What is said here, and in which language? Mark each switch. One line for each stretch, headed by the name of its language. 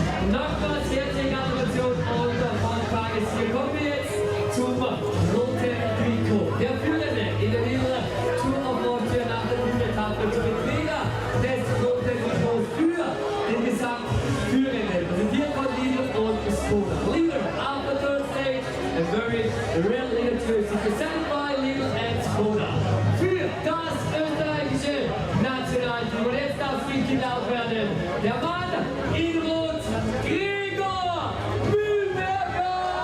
German: Nochmals herzliche Gratulation und von Tages. Hier kommen wir jetzt zum roten Trikot. Der Führende in der Liga Tour of Austria nach der Etappe zum Träger des roten Trikots für den Gesamtführenden. Präsentiert von Lidl und Skoda.
English: Leader after third stage, a very rare leader jersey presented by Lidl and Skoda.
German: Für das österreichische Nationalteam. Und jetzt darf es richtig laut werden. Der Mann in Rot, Gregor Mühlberger!